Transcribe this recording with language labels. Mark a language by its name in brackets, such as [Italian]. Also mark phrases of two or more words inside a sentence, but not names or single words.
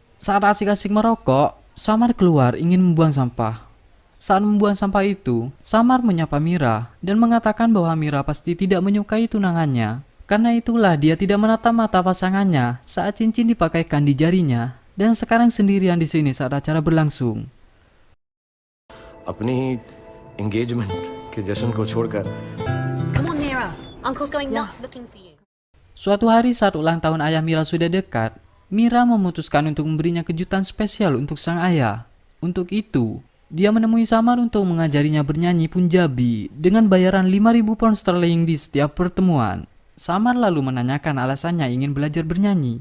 [Indonesian] Saat asik-asik merokok, Samar keluar ingin membuang sampah. Saat membuang sampah itu, Samar menyapa Mira dan mengatakan bahwa Mira pasti tidak menyukai tunangannya. Karena itulah dia tidak menatap mata pasangannya saat cincin dipakaikan di jarinya dan sekarang sendirian di sini saat acara berlangsung. [Hindi] अपनी एंगेजमेंट के जश्न को छोड़कर [English] Come on, Mira. Uncle's going nuts looking for you. [Indonesian] Suatu hari saat ulang tahun ayah Mira sudah dekat, Mira memutuskan untuk memberinya kejutan spesial untuk sang ayah. Untuk itu, dia menemui Samar untuk mengajarinya bernyanyi Punjabi dengan bayaran 5.000 [English] pound sterling [Indonesian] di setiap pertemuan. Samar lalu menanyakan alasannya ingin belajar bernyanyi.